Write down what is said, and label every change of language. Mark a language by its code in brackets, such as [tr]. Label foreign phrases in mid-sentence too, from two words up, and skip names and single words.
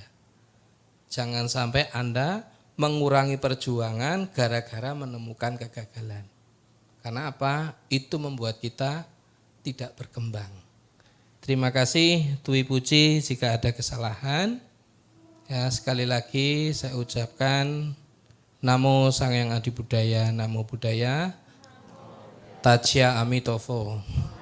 [id] Jangan sampai Anda mengurangi perjuangan gara-gara menemukan kegagalan. Karena apa? Itu membuat kita tidak berkembang. Terima kasih, Tui Puji jika ada kesalahan. Ya, sekali lagi saya ucapkan [sa] Namo Sang Hyang Adi Buddhaya, Namo Buddhaya, [id] Tachya Amitofo.